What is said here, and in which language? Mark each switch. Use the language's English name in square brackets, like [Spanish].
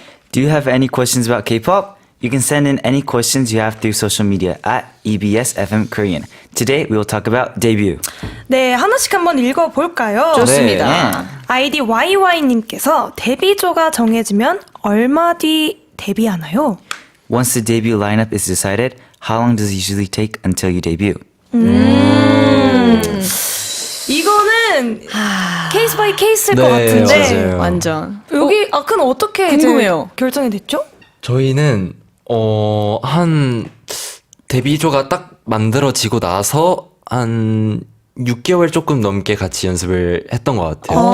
[English] Do you have any questions about K-pop? You can send in any questions you have through social media at EBS FM Korean. Today we will talk about debut. [Korean] 네, 하나씩 한번 읽어볼까요? 좋습니다. 아이디 YY님께서 데뷔조가 정해지면 얼마 뒤 데뷔하나요? [English] Once the debut lineup is decided, how long does it usually take until you debut? [Korean] 이거는 케이스 바이 케이스일 네, 것 같은데 맞아요. 완전. 여기 그럼 어떻게 이제 궁금해요. 결정이 됐죠? 저희는 한 데뷔조가 딱 만들어지고 나서 한 6개월 조금 넘게 같이 연습을 했던 것 같아요.